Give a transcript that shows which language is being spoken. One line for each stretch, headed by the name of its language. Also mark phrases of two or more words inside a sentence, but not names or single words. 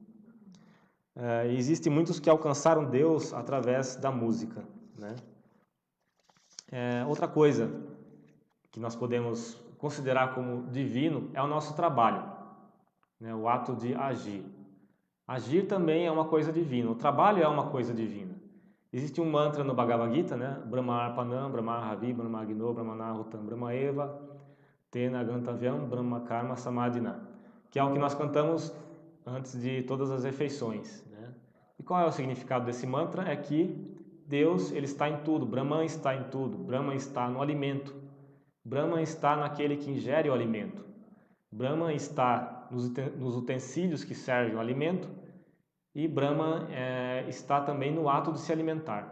Portuguese: Existem muitos que alcançaram Deus através da música, né? Outra coisa, que nós podemos considerar como divino é o nosso trabalho, né? O ato de agir. Agir também é uma coisa divina, o trabalho é uma coisa divina. Existe um mantra no Bhagavad Gita, né?
Sanskrit: Brahma Arpanam, Brahma Havi, Brahma Agno, Brahma Nahutam, Brahma Eva, Tena Gantavyam, Brahma Karma Samadhina,
Portuguese: que é o que nós cantamos antes de todas as refeições, né? E qual é o significado desse mantra? É que Deus, ele está em tudo, Brahman está em tudo, Brahman está no alimento, Brahman está naquele que ingere o alimento, Brahman está nos utensílios que servem o alimento e Brahman está também no ato de se alimentar.